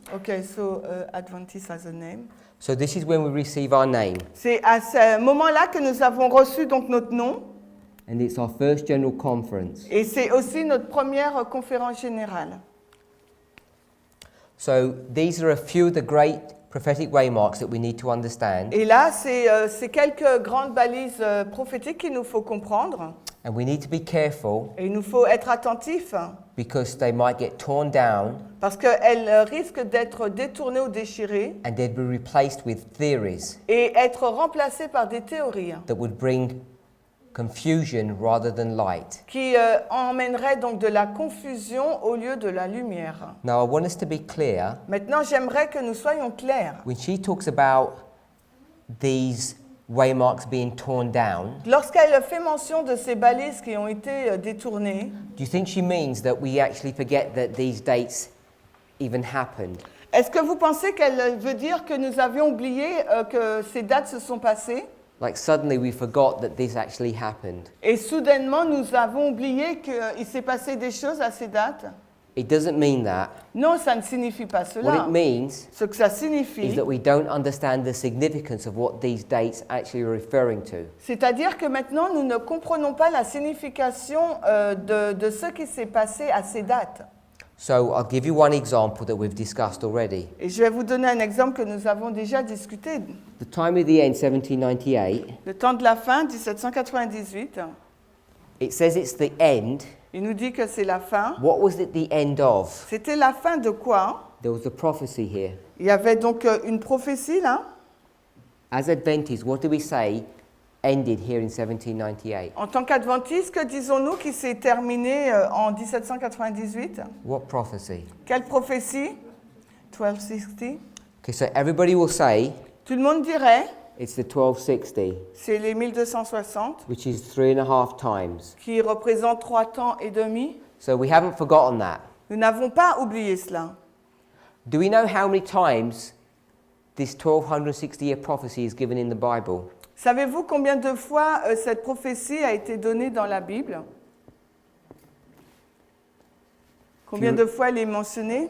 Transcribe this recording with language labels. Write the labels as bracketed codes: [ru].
[en] Ok, so Adventist has a name. So this is when we receive our name, [fr] C'est à ce moment-là que nous avons reçu donc notre nom, [en] and it's our first general conference. [fr] et c'est aussi notre première conférence générale. [en] So these are a few of the great prophetic waymarks that we need to understand, [fr] Et là, c'est quelques grandes balises prophétiques qu'il nous faut comprendre, [en] and we need to be careful [fr] et il nous faut être attentifs, [en] because they might get torn down [fr] parce qu'elles risquent d'être détournées ou déchirées, [en] and they'd be replaced with theories [fr] et être remplacées par des théories [en] that would bring confusion rather than light. [fr] qui emmèneraient donc de la confusion au lieu de la lumière. [en] Now I want us to be clear, [fr] Maintenant, j'aimerais que nous soyons clairs. [en] when she talks about these waymarks being torn down, [fr] Lorsqu'elle fait mention de ces balises qui ont été détournées, [en] do you think she means that we actually forget that these dates even happened? [fr] est-ce que vous pensez qu'elle veut dire que nous avions oublié que ces dates se sont passées? [en] Like suddenly we forgot that this actually happened. [fr] Et soudainement, nous avons oublié qu'il s'est passé des choses à ces dates? [en] It doesn't mean that. [fr] Non, ça ne signifie pas [en] What [fr] cela. [en] it means [fr] Ce que ça [en] is [fr] signifie, [en] that we don't understand the significance of what these dates actually are referring to. [fr] c'est-à-dire que maintenant, nous ne comprenons pas la signification de ce qui s'est passé à ces dates. [en] So I'll give you one example that we've discussed already. [fr] Et je vais vous donner un exemple que nous avons déjà discuté. [en] The time of the end, 1798, [fr] Le temps de la fin, 1798, [en] it says it's the end. [fr] il nous dit que c'est la fin. [en] What was it the end of? [fr] C'était la fin de quoi? [en] There was a prophecy here. [fr] Il y avait donc une prophétie là. [en] As Adventists, what do we say ended here in 1798? [fr] En tant qu'adventistes, que disons-nous qui s'est terminée en 1798? [en] What prophecy? [fr] Quelle prophétie? 1260. [en] Okay, so everybody will say [fr] Tout le monde dirait, [en] it's the 1260, [fr] c'est les 1260, [en] which is 3.5 times. [fr] qui représentent 3 temps et demi. [en] So we haven't forgotten that. [fr] Nous n'avons pas oublié cela. [en] Do we know how many times this 1260-year prophecy is given in the Bible? [fr] Savez-vous combien de fois cette prophétie a été donnée dans la Bible? Combien de fois elle est mentionnée?